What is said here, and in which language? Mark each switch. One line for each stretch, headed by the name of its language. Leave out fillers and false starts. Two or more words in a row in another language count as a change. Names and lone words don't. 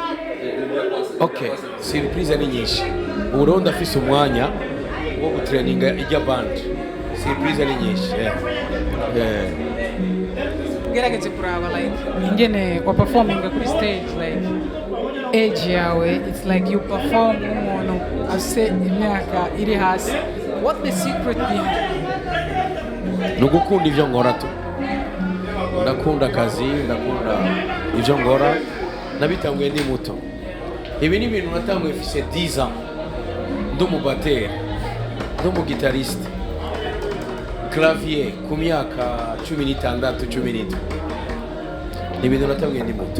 Rundi: okay surprise ni nyinshi uburundi afise umwanya wo gutraininga ijya band surprise ni nyinshi ugerageje kuraba
English: like
Rundi: ingene wa
English: performing kuri stage like age yawe it's like you perform
Rundi: umuntu afise imyaka iri hasi
English: what the secret behind
Rundi: nugukunda ivyo nkora tu ndakunda akazi ndakunda ivyo nkora nabitanguye ndi muto ibi ni ibintu natanguye mfise 10 ans ndi umubateri ndi umugitariste clavier ku myaka 16 17 ni ibintu natabwiye ndi muto.